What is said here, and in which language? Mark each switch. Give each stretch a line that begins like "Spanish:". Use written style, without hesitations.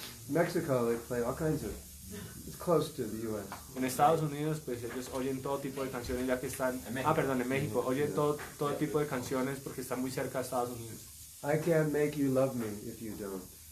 English: Mexico, they play all kinds of. It's close to the U.S.
Spanish: En Estados Unidos, pues ellos oyen todo tipo de canciones ya que están... en México, oyen todo tipo de canciones porque están muy cerca de Estados Unidos.
English: I can't make you love me if you don't.